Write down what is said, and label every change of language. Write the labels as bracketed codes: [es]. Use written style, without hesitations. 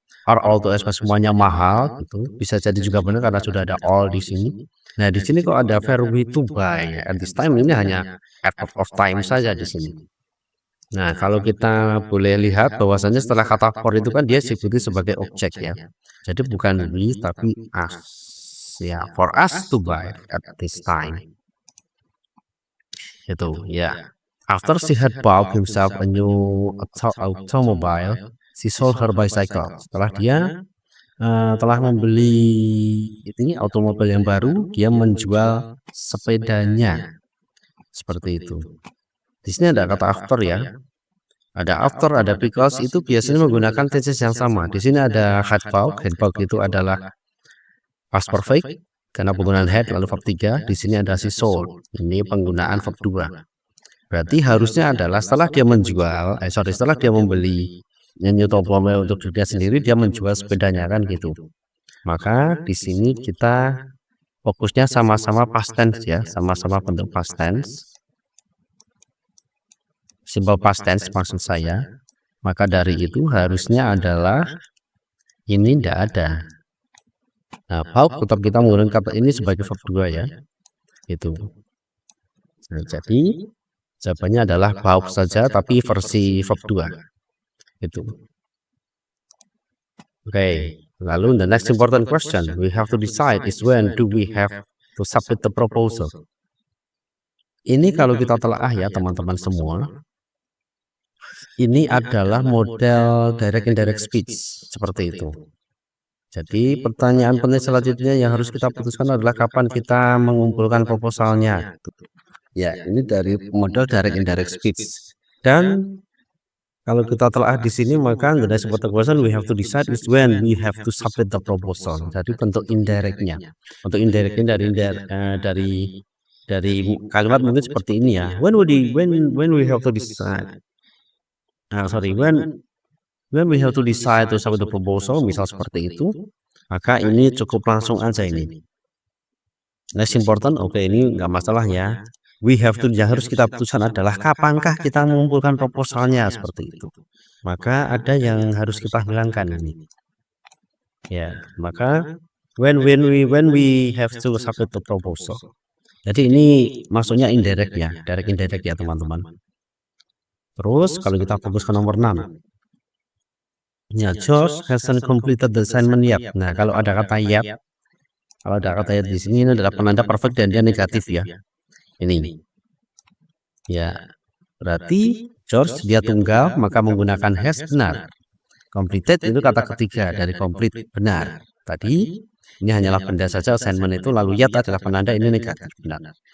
[en] Are all too expensive, [id] semuanya mahal gitu. Bisa jadi juga benar karena sudah ada all di sini. Nah, di sini kok ada verb [en] to buy at this time, [id] ini hanya at of time saja di sini. Nah, kalau kita boleh lihat bahwasanya setelah kata for itu kan dia disebuti sebagai objek ya. Jadi bukan we tapi us. [en] Ya, for us to buy at this time. [id] Itu ya. [en] After she had bought himself a new automobile, she sold her bicycle. [id] Setelah dia telah membeli ini automobil yang baru, dia menjual sepedanya. Seperti itu. Di sini ada kata after ya. Ada after, ada because, itu biasanya menggunakan tenses yang sama. Di sini ada had bought itu adalah past perfect karena penggunaan had lalu verb 3. Di sini ada she sold, ini penggunaan verb 2. Berarti harusnya adalah setelah dia menjual, setelah dia membeli new Topome untuk dirinya sendiri, dia menjual sepedanya kan gitu. Maka di sini kita fokusnya sama-sama past tense ya, sama-sama bentuk past tense. Simple past tense maksud saya. Maka dari itu harusnya adalah ini tidak ada. Nah, bought tetap kita menggunakan kata ini sebagai verb 2 ya. Itu. Nah, jadi jawabannya adalah bought saja tapi versi verb 2. Itu. [en] Okay. Lalu the next important question we have to decide is when do we have to submit the proposal. [id] Ini kalau kita telaah ya teman-teman semua. Ini adalah model direct indirect speech seperti itu. Jadi pertanyaan penting selanjutnya yang harus kita putuskan adalah kapan kita mengumpulkan proposalnya. Ya, ini dari model direct indirect speech. Dan kalau kita telah di sini maka [en] the next important question we have to decide is when we have to submit the proposal. [id] Jadi bentuk indirectnya. Untuk indirectnya dari kalimat mungkin seperti ini ya. [en] When we have to decide. When we have to decide to submit the proposal, [id] misal seperti itu, maka ini cukup langsung aja ini. [en] Next important, [id] oke, ini nggak masalah ya. We have to, yang harus kita putuskan adalah kapankah kita mengumpulkan proposalnya seperti itu. Maka ada yang harus kita hilangkan ini. [en] Ya, maka when we have to submit the proposal. [id] Jadi ini maksudnya indirect ya, direct indirect ya teman-teman. Terus kalau kita fokus ke nomor 6. Ya, [en] George hasn't completed the assignment yet. [id] Nah, kalau ada kata yet, di sini ini adalah penanda perfect dan dia negatif ya. Ini. Ya, berarti George dia tunggal maka menggunakan has benar. Completed itu kata ketiga dari complete benar. Tadi ini hanyalah benda saja assignment itu, lalu yet adalah penanda ini negatif benar.